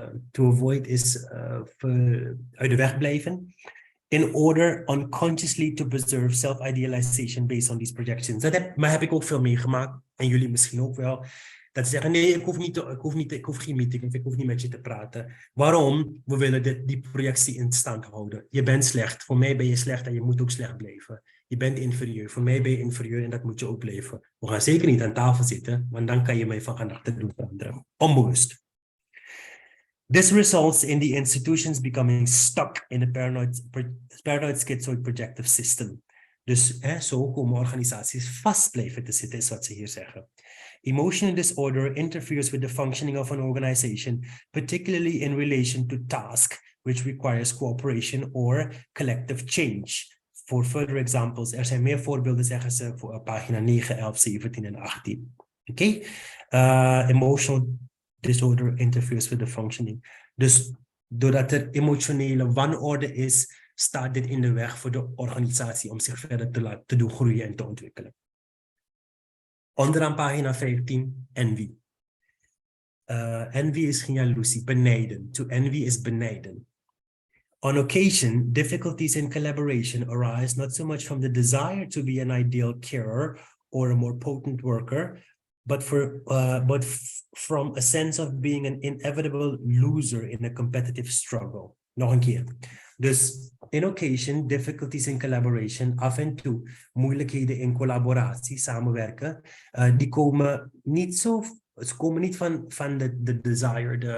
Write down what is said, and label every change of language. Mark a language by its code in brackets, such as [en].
[en] To avoid [nl] is uit de weg blijven. [en] In order unconsciously to preserve self-idealization based on these projections. [nl] Maar heb ik ook veel meegemaakt, en jullie misschien ook wel. Dat ze zeggen, nee, ik hoef geen meeting, of ik hoef niet met je te praten. Waarom? We willen die projectie in stand houden. Je bent slecht, voor mij ben je slecht en je moet ook slecht blijven. Je bent inferieur, voor mij ben je inferieur en dat moet je ook blijven. We gaan zeker niet aan tafel zitten, want dan kan je mij van gedachten doen veranderen. Onbewust. [en] This results in the institutions becoming stuck in a paranoid schizoid projective system. [nl] Dus zo komen organisaties vast blijven te zitten, is wat ze hier zeggen. [en] Emotional disorder interferes with the functioning of an organization, particularly in relation to task, which requires cooperation or collective change. For further examples, [nl] er zijn meer voorbeelden, zeggen ze, voor pagina 9, 11, 17 en 18. Oké? [en] Emotional disorder interferes with the functioning. [nl] Dus doordat er emotionele wanorde is, staat dit in de weg voor de organisatie om zich verder te doen groeien en te ontwikkelen. Onderaan pagina 15, envy. Envy is geen jaloezie, benijden. [en] To envy is benijden. On occasion, difficulties in collaboration arise not so much from the desire to be an ideal carer or a more potent worker, but from a sense of being an inevitable loser in a competitive struggle. [nl] Nog een keer. Dus [en] in occasion, difficulties in collaboration, [nl] af en toe moeilijkheden in collaboratie, samenwerken, die komen niet van de desire,